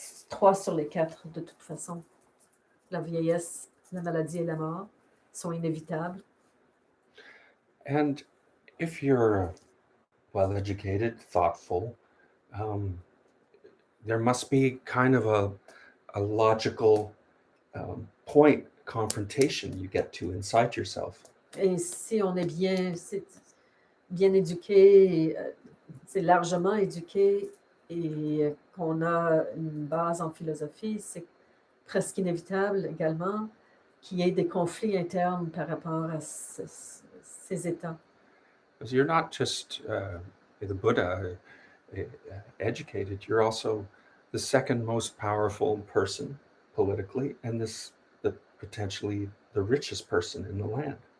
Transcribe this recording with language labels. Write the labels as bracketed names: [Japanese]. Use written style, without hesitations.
[French] 3 sur les 4, de toute façon. La vieillesse, la maladie et la mort sont inévitables. [English] And if you're well educated, thoughtful, there must be kind of a logical point, confrontation you get to inside yourself. [French] Et si on est bien éduqué, c'est largement éduqué et qu'on a une base en philosophie, c'est presque inévitable également qu'il y ait des conflits internes par rapport à ces états. [English] Because you're not just the Buddha educated, you're also the second most powerful person politically, and the potentially the richest person in the land.